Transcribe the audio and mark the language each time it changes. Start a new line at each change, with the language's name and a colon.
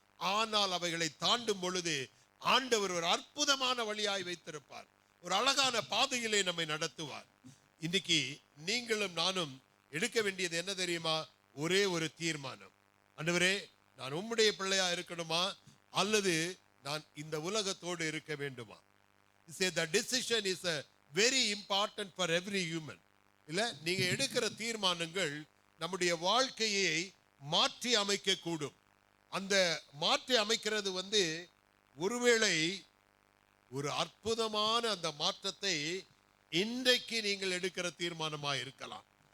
Tamil: ஆனால் அவைகளை தாண்டும் பொழுது ஆண்டவர் ஒரு அற்புதமான வழியாய் வைத்திருப்பார், ஒரு அழகான பாதையிலே நம்மை நடத்துவார். இன்னைக்கு நீங்களும் நானும் எடுக்க வேண்டியது என்ன தெரியுமா? ஒரே ஒரு தீர்மானம். ஆண்டவரே, நான் உம்முடைய பிள்ளையா இருக்கணுமா அல்லது நான் இந்த உலகத்தோடு இருக்க வேண்டுமா?
English: the decision is a very important for every human.
Tamil: இல்ல, நீங்க எடுக்கிற தீர்மானங்கள் நம்முடைய வாழ்க்கையை மாற்றி அமைக்க கூடும். அந்த மாற்றி அமைக்கிறது வந்து ஒருவேளை ஒரு அற்புதமான அந்த மாற்றத்தை இன்றைக்கு நீங்கள் எடுக்கிற தீர்மானமாக இருக்கலாம்.